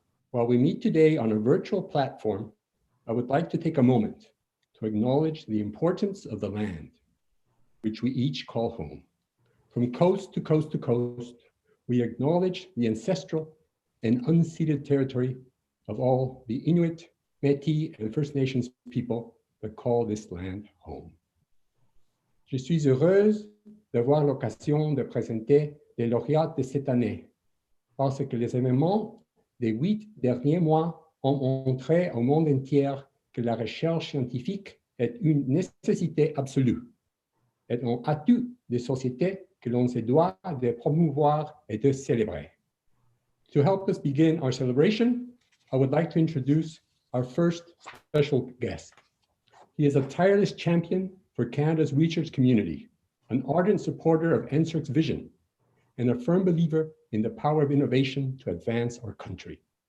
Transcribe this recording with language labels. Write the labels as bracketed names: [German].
[English] While we meet today on a virtual platform, I would like to take a moment to acknowledge the importance of the land, which we each call home. From coast to coast to coast, we acknowledge the ancestral and unceded territory of all the Inuit, Métis, and First Nations people that call this land home. [French] Je suis heureuse d'avoir l'occasion de présenter les lauréats de cette année, parce que les événements des 8 derniers mois ont montré au monde entier que la recherche scientifique est une nécessité absolue et un atout de société que l'on se doit de promouvoir et de célébrer. [English] To help us begin our celebration, I would like to introduce our first special guest. He is a tireless champion for Canada's research community, an ardent supporter of NSERC's vision, and a firm believer in the power of innovation to advance our country.